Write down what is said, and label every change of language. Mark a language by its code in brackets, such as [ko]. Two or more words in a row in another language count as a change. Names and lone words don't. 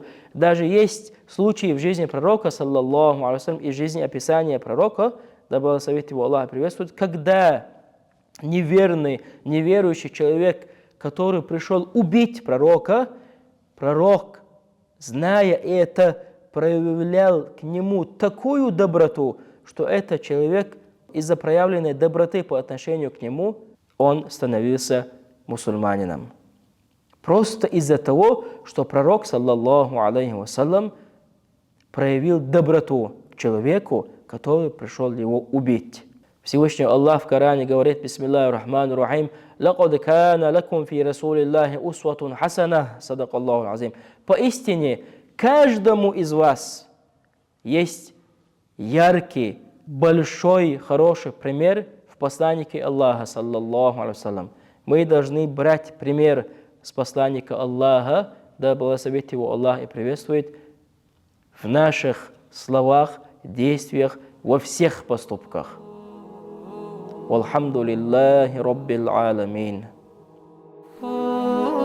[ru] Даже есть случаи в жизни пророка, [ar] صلى الله عليه وسلم, [ru] и в жизни описания пророка, да благословит его Аллах приветствует, когда неверующий человек, который пришел убить пророка, пророк, зная это, проявлял к нему такую доброту, что этот человек из-за проявленной доброты по отношению к нему, он становился мусульманином. Просто из-за того, что пророк, [ar] صلى الله عليه وسلم, [ru] проявил доброту к человеку, который пришел его убить. Всевышний Аллах в Коране говорит: [ar] «بسم الله الرحمن الرحيم لقد كان لكم في رسول الله أسوة حسنة صدق الله العظيم». [ru] Поистине, каждому из вас есть яркий, большой, хороший пример в посланнике Аллаха, [ar] صلى الله عليه وسلم. [ru] Мы должны брать пример с посланника Аллаха, да благословит его Аллах и приветствует, в наших словах, действиях, во всех поступках. [ar] والحمد لله رب العالمين.